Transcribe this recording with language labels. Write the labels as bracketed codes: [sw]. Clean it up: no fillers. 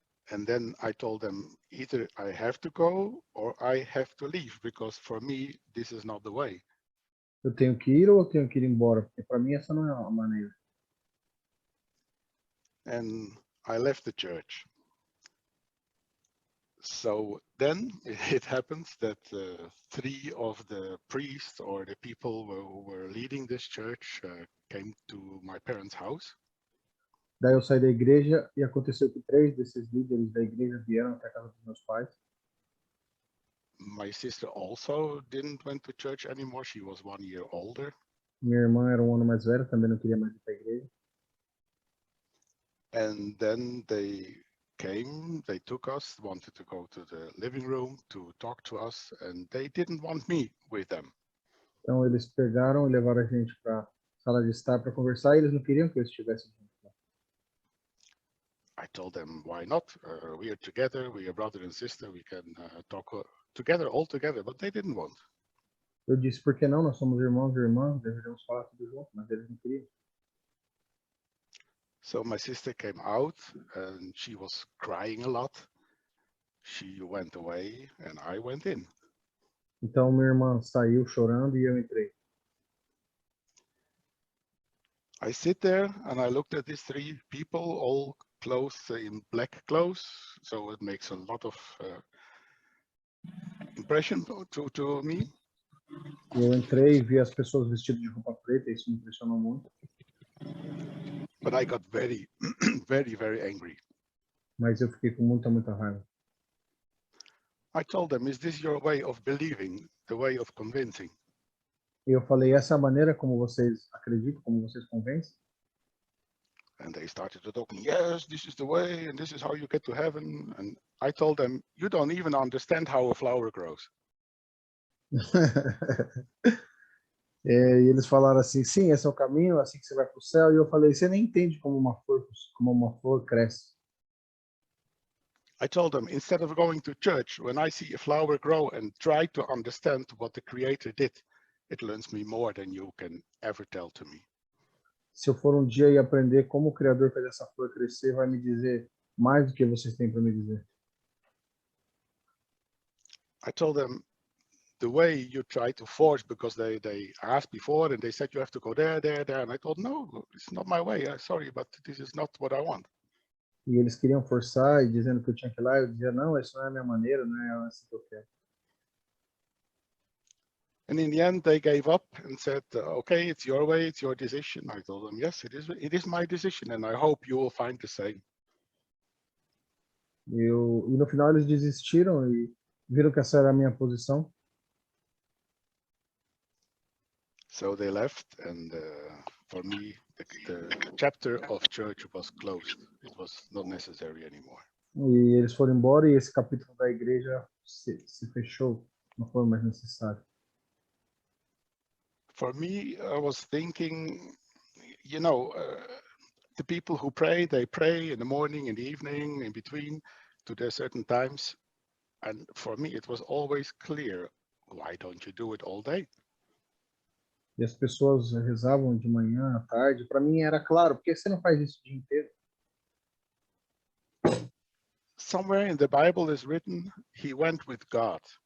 [en] And then I told them, either I have to go or I have to leave, because for me, this is not the way. [pt] Eu tenho que ir ou eu tenho que ir embora? Porque para mim essa não é a maneira. [en] And I left the church. So then it happens that 3 of the priests or the people who were leading this church came to my parents' house. [pt] Daí eu saí da igreja e aconteceu que 3 desses líderes da igreja vieram até a casa dos meus pais. [en] My sister also didn't went to church anymore. She was 1 year older. [pt] Minha irmã era um ano mais velha, também não queria mais ir para a igreja. [en] And then they came, they took us, wanted to go to the living room to talk to us, and they didn't want me with them. [pt] Então eles pegaram e levaram a gente para a sala de estar para conversar e eles não queriam que eu estivesse junto. [en] I told them, why not? We are together, we are brother and sister, we can talk together, all together, but they didn't want. [pt] Eu disse, por que não? Nós somos irmãos e irmãs, deveríamos falar tudo junto, mas eles não queriam. [en] So my sister came out and she was crying a lot. She went away and I went in. [pt] Então minha irmã saiu chorando e eu entrei. [en] I sit there and I looked at these 3 people, all clothed in black clothes, so it makes a lot of impression to me. [pt] Eu entrei e vi as pessoas vestidas de roupa preta, e isso me impressionou muito. [en] But I got very, very angry. [pt] Mas eu fiquei com muita raiva. [en] I told them, is this your way of believing, the way of convincing? [pt] E eu falei, essa é a maneira como vocês acreditam, como vocês convencem? [en] And they started to talk, yes, this is the way, and this is how you get to heaven. And I told them, you don't even understand how a flower grows. [pt] E eles falaram assim, sim, esse é o caminho, assim que você vai para o céu. E eu falei, você nem entende como uma flor cresce. [en] I told them, instead of going to church, when I see a flower grow and try to understand what the Creator did, it learns me more than you can ever tell to me. [pt] Se eu for um dia e aprender como o Criador fez essa flor crescer, vai me dizer mais do que vocês têm para me dizer. [en] I told them, the way you try to force, because they asked before and they said you have to go there. And I told, no, it's not my way. Sorry, but this is not what I want. [pt] E eles queriam forçar e dizendo que eu tinha que ir lá. Eu dizia, não, isso não é a minha maneira, não é assim que eu quero. [en] And in the end, they gave up and said, okay, it's your way, it's your decision. I told them, yes, it is my decision, and I hope you will find the same. [pt] E no final eles desistiram e viram que essa era a minha posição. [en] So they left, and for me, the chapter of church was closed. It was not necessary anymore. [pt] E eles foram embora e esse capítulo da igreja se fechou, não foi mais necessário. [en] For me, I was thinking, you know, the people who pray, they pray in the morning, in the evening, in between, to their certain times. And for me, it was always clear, why don't you do it all day? [pt] E as pessoas rezavam de manhã, à tarde. Para mim era claro, por que você não faz isso o dia inteiro? [en] Somewhere in the Bible is written, he went with God.